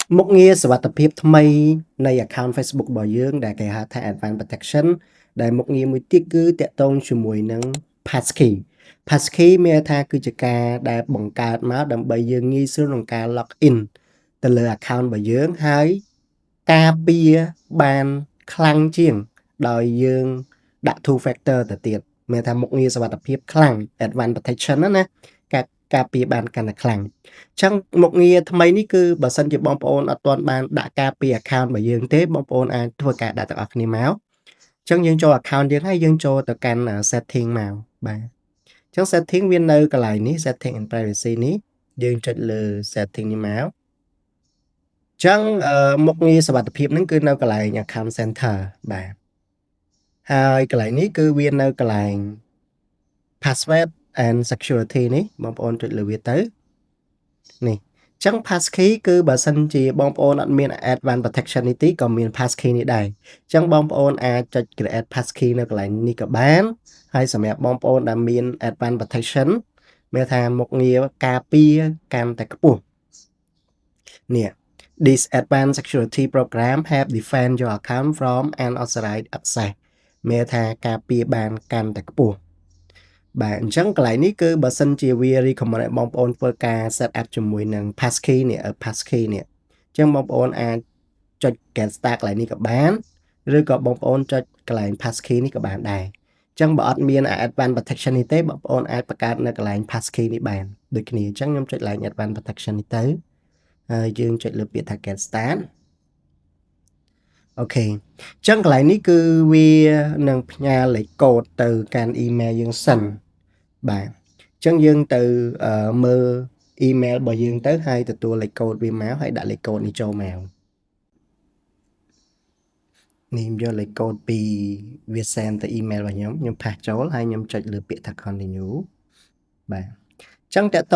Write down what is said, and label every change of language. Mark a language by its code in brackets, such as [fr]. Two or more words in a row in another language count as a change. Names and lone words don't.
[km] មុខងារសុវត្ថិភាពថ្មីនៃ account Facebook របស់យើងដែលគេហៅថា Advanced Protection ដែលមុខងារមួយទៀតគឺទាក់ទងជាមួយនឹង Passkey Passkey មានន័យថាគឺជាការដែលបង្កើតមកដើម្បីយើងងាយស្រួលក្នុងការ [en] log in [km] ទៅលើ account របស់យើងហើយការពារបានខ្លាំងជាងដោយយើងដាក់ [en] two factor [km] ទៅទៀតមានន័យថាមុខងារសុវត្ថិភាពខ្លាំង Advanced Protection ណាការពារបានកាន់តែខ្លាំង ចឹ ងមុខងារថ្មីនេះគឺបើសិនជាបងប្អូនអត់ទាន់បានដាក់ការពារ account របស់យើងទេបងប្អូនអាចធ្វើការដាក់ទាំងអស់គ្នាមកចឹងយើងចូល account យើងហើយយើងចូលទៅកាន់ setting មកបាទចឹង setting វានៅកន្លែងនេះ [en] setting and privacy [km] នេះយើងចុចលើ setting នេះ មកចឹងមុខងារសុវត្ថិភាពហ្នឹងគឺនៅកន្លែង [en] account center [km] បាទហើយកន្លែងនេះគឺវានៅកន្លែង [en] password and security [km] នេះបងប្អូនចុចលើវាទៅនេះចឹង passkey គឺបើសិនជាបងប្អូនអត់មាន advanced protection នេះទេក៏មាន passkey នេះដែរចឹងបងប្អូនអាចចុច [en] create passkey [km] នៅកន្លែងនេះក៏បានហើយសម្រាប់បងប្អូនដែលមាន [en] advanced protection [km] មានថាមុខងារការពារ កាន់តែខ្ពស់នេះ [en] This advanced security program help defend your account from unauthorized access [km] មានថាការពារបានកាន់តែខ្ពស់ បាទអញ្ចឹងកន្លែងនេះគឺបើសិនជាវា recommend ឲ្យបងប្អូនធ្វើការ [en] set up [km] ជាមួយនឹង passkey នេះ passkey នេះអញ្ចឹងបងប្អូនអាចចុច [en] get start [km] កន្លែងនេះក៏បានឬក៏បងប្អូនចុចកន្លែង passkey នេះក៏បានដែរអញ្ចឹងបើអត់មាន [en] advanced protection [km] នេះទេបងប្អូនអាចបង្កើតនៅកន្លែង passkey នេះបានដូចគ្នាអញ្ចឹងខ្ញុំចុចកន្លែង advanced protection នេះទៅហើយយើងចុចលើពាក្យថា [en] get start [km] អូខេអញ្ចឹងកន្លែងនេះគឺវានឹងផ្ញើលេខកូដទៅកាន់ email យើងសិនបាទអញ្ចឹងយើងទៅមើល email របស់យើងទៅហើយទទួលលេខកូដវាមកហើយដាក់លេខកូដនេះចូលមក នេះយកលេខកូដពីវា send ទៅ email របស់ខ្ញុំផាសចូលហើយខ្ញុំចុចលើពាក្យថា continue បាទអញ្ចឹងតើតូ